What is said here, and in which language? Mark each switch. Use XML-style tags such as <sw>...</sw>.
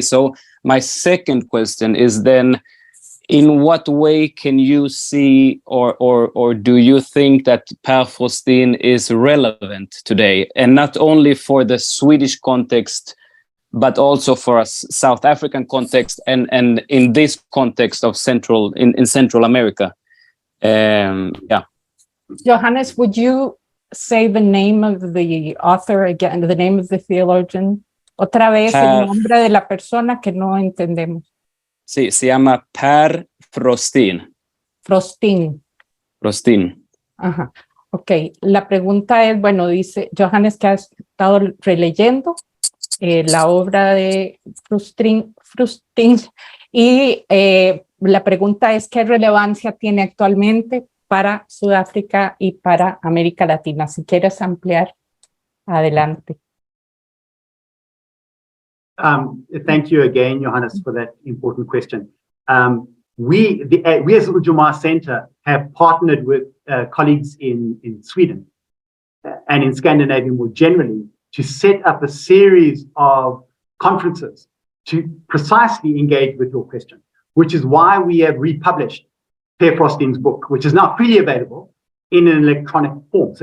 <en>So my second question is then, in what way can you see or do you think that Per Faustin is relevant today, and not only for the Swedish context, but also for a South African context and in this context of Central America? Yeah. Johannes, would you say the name of the author again, the name of the theologian?</en> <es>Otra vez el nombre de la persona que no entendemos. Sí, se llama Per Faustin. Faustin. Ajá. Ok, la pregunta es, bueno, dice Johannes que ha estado releyendo la obra de Frusting y la pregunta es ¿qué relevancia tiene actualmente para Sudáfrica y para América Latina? Si quieres ampliar, adelante.</es> <en>Thank you again, Johannes, for that important question. We as the Ujamaa Center have partnered with colleagues in Sweden and in Scandinavia more generally to set up a series of conferences to precisely engage with your question, which is why we have republished Per Frosting's book, which is now freely available in an electronic form.</en>